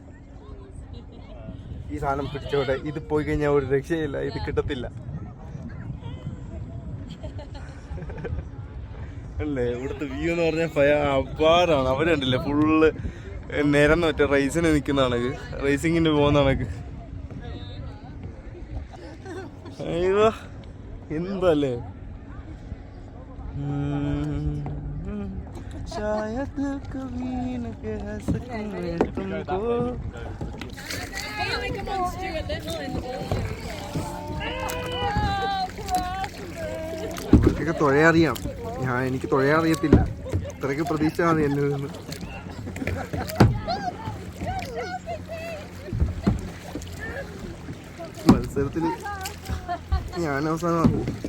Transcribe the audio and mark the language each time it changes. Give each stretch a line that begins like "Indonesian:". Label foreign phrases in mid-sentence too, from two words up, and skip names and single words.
Malayalam: ഈ സാധനം പിടിച്ചോടെ ഇത് പോയി കഴിഞ്ഞാൽ ഒരു രക്ഷയില്ല, ഇത് കിട്ടത്തില്ല അല്ലേ? ഇവിടുത്തെ വ്യൂ എന്ന് പറഞ്ഞാൽ അപാരാണ്. അവരുണ്ടല്ലേ ഫുള്ള് നിരന്ന് മറ്റേ റേസിന് നിൽക്കുന്ന കണക്ക്, റേസിങ്ങിന് പോകുന്ന കണക്ക്. അയ്യോ എന്തല്ലേ.
Hindi: शायद कभी न कह सकूं तुमको.
Malayalam: ഇവർക്കൊക്കെ തുഴയറിയാം, എനിക്ക് തുഴയറിയത്തില്ല. ഇത്രയ്ക്ക് പ്രതീക്ഷ മതി എന്നിൽ നിന്ന്. മത്സരത്തിൽ ഞാൻ അവസാനമാകും.